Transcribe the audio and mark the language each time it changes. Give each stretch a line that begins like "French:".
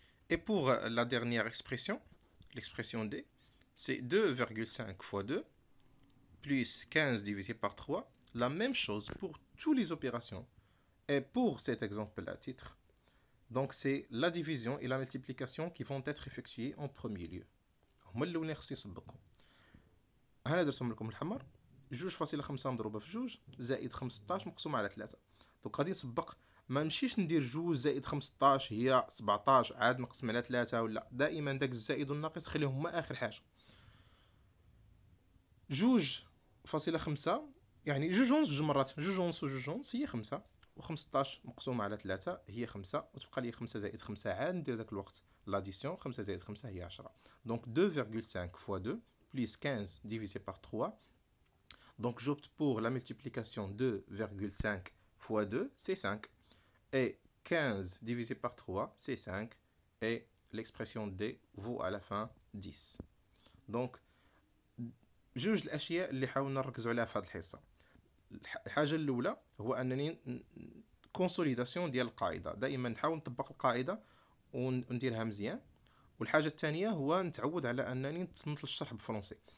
French: Et pour la dernière expression, l'expression D, c'est 2,5 fois 2 plus 15 divisé par 3. La même chose pour toutes les opérations. Et pour cet exemple à titre, donc c'est la division et la multiplication qui vont être effectuées en premier lieu.
Arabic: هما اللي خصني نسبقهم. هنا درتهم لكم الحمر. 2.5 مضروبه في 2 زائد 15 مقسوم على 3. دونك غادي نسبق، ما نمشيش ندير 2 زائد 15 هي 17 عاد نقسم على 3 ولا، دائما داك الزائد والناقص خليهم هما اخر حاجه. 2.5 يعني 2 ونص هي 5، و15 مقسومة على 3 هي 5، وتبقى لي 5 زائد 5 عاد ندير داك الوقت لاديسيون. 5 زائد 5 هي 10.
French: دونك 2,5 fois 2 plus 15 divisé par 3. Donc j'opte pour la multiplication 2,5 fois 2, c'est 5. Et 15 divisé par 3, c'est 5. Et l'expression D vaut à la fin 10.
Arabic: Donc جوج الاشياء اللي حاولنا نركزوا عليها في هذه الحصه. الحاجه الاولى هو انني كونسوليداسيون ديال القاعده، دائما نحاول نطبق القاعده ونديرها مزيان. والحاجه الثانيه هو نتعود على انني نتصنت الشرح بالفرنسي.